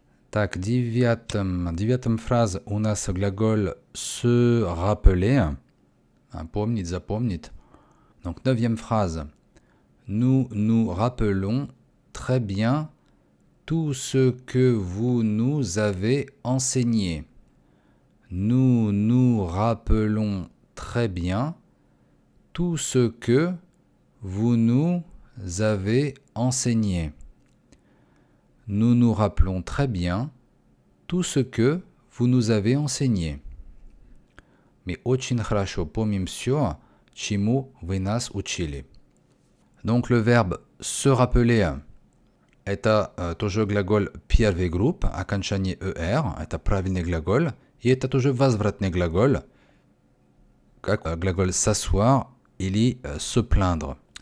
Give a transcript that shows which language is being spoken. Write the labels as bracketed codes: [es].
[ru] Так, девятом фраза у нас глагол «se rappeler», помнить, запомнить. [fr] Donc, neuvième phrase. Nous nous rappelons très bien tout ce que vous nous avez enseigné. Nous nous rappelons très bien tout ce que vous nous avez enseigné. Nous nous rappelons très bien tout ce que vous nous avez enseigné. [ru] Мы очень хорошо помним все, чему вы нас учили. [fr] Donc le verbe se rappeler [ru] это тоже глагол первый групп, окончание «er», это правильный глагол, и это тоже возвратный глагол, как глагол «s'asseoir» или «se plaindre».